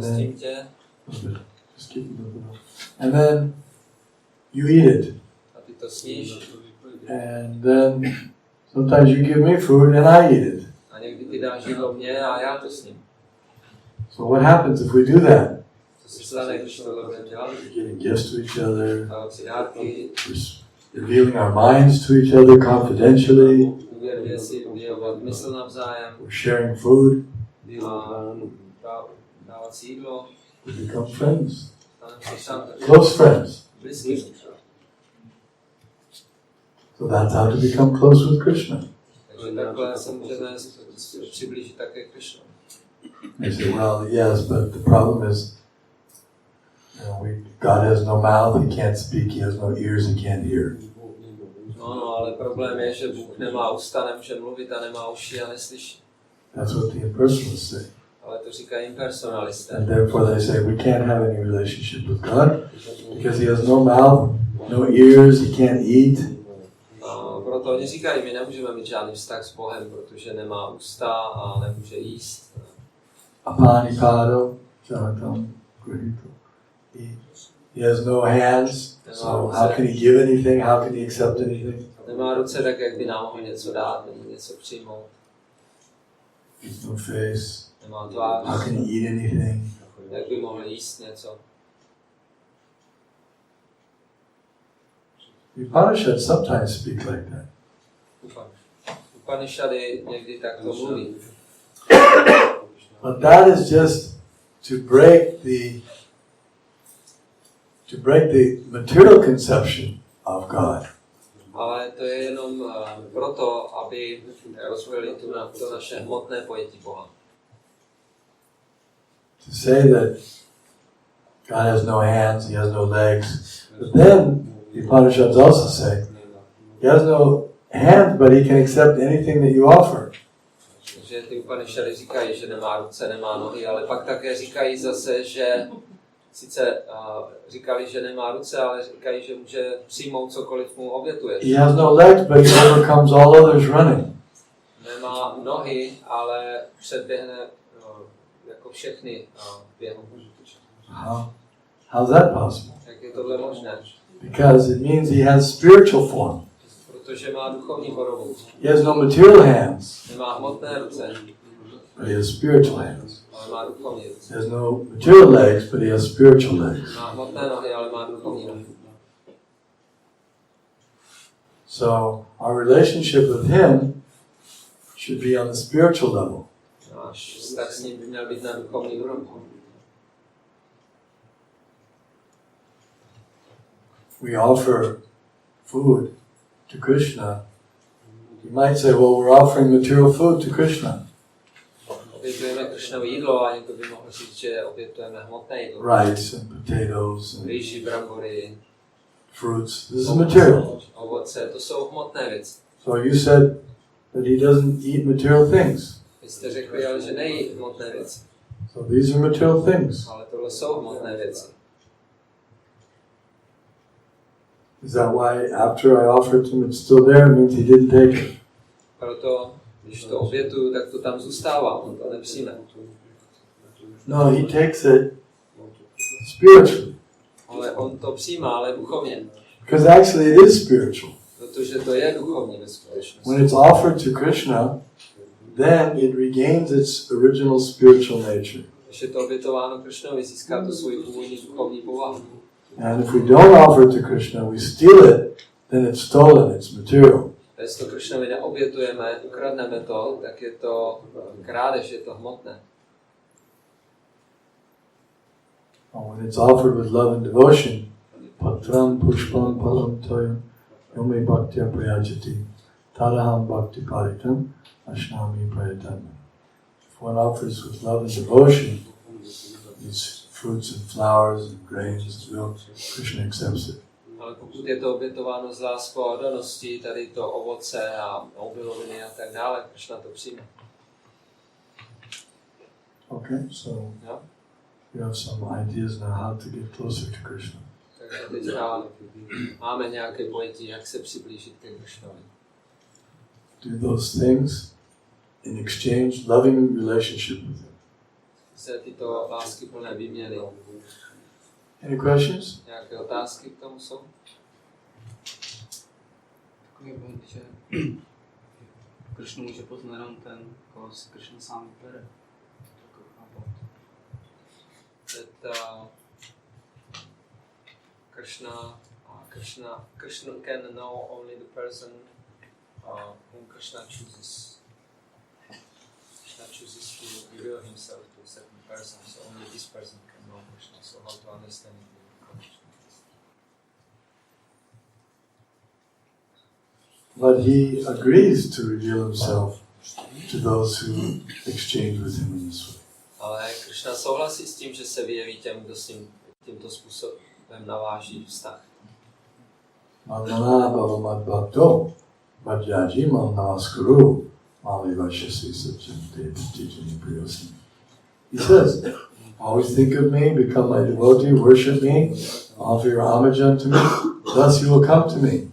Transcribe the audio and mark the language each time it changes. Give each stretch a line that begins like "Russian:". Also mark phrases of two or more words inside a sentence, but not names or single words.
Czech: hostím
English: then,
Czech: tě
English: just keep it a little bit. And then you eat it.
Czech: a ty to sníš.
English: And then sometimes you give me food and I eat it.
Czech: A někdy ty dáš jídlo mě a já to sním.
English: So what happens if we do that?
Czech: Co se stane, když tohle budeme dělat?
English: We're giving gifts to each other,
Czech: Dávat si dárky,
English: we're revealing our minds to each other confidentially,
Czech: uvědomit si, vyjevovat mysl navzájem
English: we're sharing food,
Czech: a dávat si jídlo.
English: we become friends,
Czech: Staneme si přáteli.
English: close friends.
Czech: Blízký.
English: So that's how to become close with Krishna.
Czech: Takže takhle se můžeme přiblížit také Krishna.
English: They say, well, yes, but the problem is, God has no mouth, he can't speak, he has no ears, he can't hear.
Czech: No, ale problém je, že Bůh nemá ústa, nemůže mluvit a nemá uši a neslyší.
English: That's what the impersonalists say.
Czech: Ale to říkají impersonalisté.
English: And therefore they say we can't have any relationship with God because he has no mouth, no ears, he can't eat.
Czech: A proto oni říkají, my nemůžeme mít žádný vztah s Bohem, protože nemá ústa a nemůže jíst.
Sanskrit: Apanipado, Janatam, Grihito.
English: He has no hands, so how can he give anything? How can he accept anything?
Czech: Nemá ruce, tak jak by nám mohl něco dát, nebo něco přijmout.
English: He has no face.
Czech: Nemá
English: How
Czech: tvář,
English: can he eat anything?
Czech: jak by mohl jíst něco.
English: The Upanishads sometimes speak like that.
Czech: Upanishady někdy takto mluví.
English: But that is just to break the material conception of God.
Czech: Ale to je jenom proto, aby rozvíjeli to naše hmotné pojetí Boha.
English: To say that God has no hands, he has no legs. But then the Upanishads also say he has no hands, but he can accept anything that you offer.
Czech: Takže ty Upanishady říkají, že nemá ruce, nemá nohy, ale pak také říkají zase, že sice říkali, že nemá ruce, ale říkají, že může přijmout cokoliv mu obětuješ.
English: He has no legs, but he overcomes all others running.
Czech: Nemá nohy, ale předběhne jako všechny v jeho.
English: How's that possible?
Czech: Jak je tohle možné?
English: Because it means he has spiritual form.
Czech: Protože má duchovní podobu.
English: He has no material hands,
Czech: Nemá hmotné ruce,
English: but he has spiritual hands.
Czech: ale má duchovní ruce.
English: He has no material legs, but he has spiritual legs.
Czech: Má hmotné nohy, ale má duchovní nohy.
English: So our relationship with him should be on the spiritual level.
Czech: Náš vztah s ním by měl být na duchovní úrovni.
English: We offer food to Krishna. You might say, well, we're offering material food to Krishna.
Czech: Obětujeme Krishnovi jídlo a někdo by mohl říct, že obětujeme hmotné jídlo.
English: Rice and potatoes and
Czech: Rýži, brambory,
English: fruits. This is material.
Czech: ovoce, to jsou hmotné věci.
English: So you said that he doesn't eat material things.
Czech: Vy jste řekli, ale že nejí hmotné věci.
English: So these are material things.
Czech: Ale tohle jsou hmotné věci.
English: Is that why after I offered him it's still there? It means he didn't take it.
Czech: Proto, když to obětuju, tak to tam zůstává, on to nepřijme.
English: No, he takes it spiritually.
Czech: Ale on to přijímá, ale duchovně.
English: Because actually it is spiritual.
Czech: Protože to je duchovní ve skutečnosti.
English: When it's offered to Krishna, then it regains its original spiritual nature.
Czech: Když je to obětováno Krishnovi, získá to svůj původní duchovní povahu.
English: And if we don't offer it to Krishna, we steal it, then it's stolen, it's material.
Czech: Když to Krishnovi neobětujeme, ukradneme to, tak je to krádež, je to hmotné.
English: And when it's offered with love and devotion,
Sanskrit: patram pushpam palam toyam yomi bhaktya prayajati tadaham bhakti paritam ashnami prayatam.
English: If one offers with love and devotion these fruits and flowers and grains and milk, Krishna accepts it.
Czech: Ale pokud je to obětováno z láskou a oddaností, tady to ovoce a obiloviny a tak dále, Krishna to přijme.
English: Okay, so
Czech: Jo?
English: you have some ideas now how to get closer to Krishna.
Czech: Takže teďka máme nějaké pojetí, jak se přiblížit ke Krishnovi.
English: Do those things in exchange, loving relationship with him.
Czech: Se tyto lásky plné výměny.
English: Any questions?
Czech: Nějaké otázky k tomu jsou? Takový bod, že Krishnu může poznat jenom ten, koho si Krishna sám vybere.
English: That Krishna can know only the person whom Krishna chooses. Krishna chooses to reveal himself to a certain person, so only this person can know Krishna. So how to understand it? But he agrees to reveal himself to those who exchange with him in this way.
Czech: Ale Krishna souhlasí s tím, že se vyjeví těm, kdo s ním tímto způsobem naváží vztah.
Sanskrit: Malana bhavamad bhakto bhajyaji mal namaskuru mali vashasi satyante tijani priyasni.
English: He says, always think of me, become my devotee, worship me, offer your homage unto me, thus you will come to me.